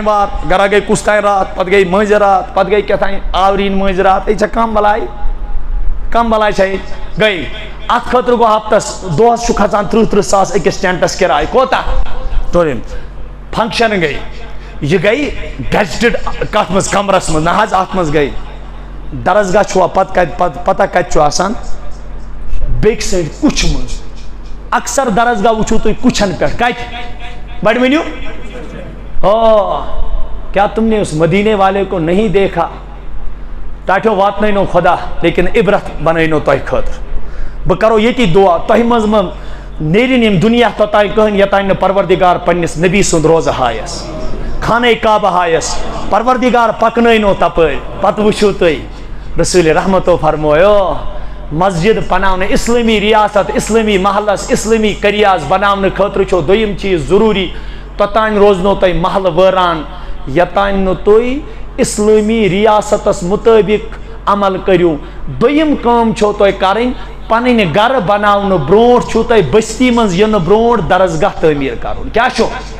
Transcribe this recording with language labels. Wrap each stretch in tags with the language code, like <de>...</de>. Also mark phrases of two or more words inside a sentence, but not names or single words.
<ks>وار گرا گٔے کُس تانۍ رات پتہٕ گٔے مٲنٛزِ رات پتہٕ گٔے کیٛاہ تانۍ آورِنۍ مٲنٛزِ رات یہِ چھا کم بلاے چھا ییٚتہِ گٔے اتھ خٲطرٕ گوٚو ہفتس دۄہس چھُ کھژان 30-30 ساس أکِس ٹینٹس کِراے کوتاہ ٹوٗرِم فنکشن گٔے یہِ گٔے گیزٹِڈ کتھ منٛز کمرس منٛز نہ حظ اتھ منٛز گٔے درسگاہ چھُوا پتہ کتہِ چھُ آسان بیٚکہِ سایڈٕ کُچھِ منٛز اکثر درسگاہ وٕچھِو تُہۍ کُچھن پٮ۪ٹھ کتہِ بڑِ ؤنِو</ks> <ur>کیا تم نے اس مدینے والے کو نہیں دیکھا</ur> <ks>ٹاٹھیو واتنٲینو خدا لیکن عبرت بنٲینو تۄہہِ خٲطرٕ بہٕ کرو ییٚتی دعا تۄہہِ منٛز نیرِن یِم دُنیا توٚتانۍ کٕہٕنۍ یوٚتانۍ نہٕ پروردگار پننِس نبی سُنٛد روزٕ ہایس خانہ کعبہ ہایس پروردگار پکنٲینو تپٲرۍ پتہٕ وٕچھِو تُہۍ رسول رحمتو فرمویو مسجد بناونہٕ اسلٲمی ریاست اسلٲمی محلس اسلٲمی کریاز بناونہٕ خٲطرٕ چھُ دوٚیِم چیٖز ضروٗری توٚتانۍ روزنو تۄہہِ محلہٕ وٲران یوٚتانۍ نہٕ تُہۍ اسلٲمی ریاستس مطٲبق عمل کٔرِو دوٚیِم کٲم چھو تۄہہِ کرٕنۍ پنٕنۍ گرٕ بناونہٕ برونٛٹھ چھُو تۄہہِ بستی منٛز یِنہٕ برونٛٹھ درسگاہ تعمیٖر کرُن کیٛاہ چھُ</ks>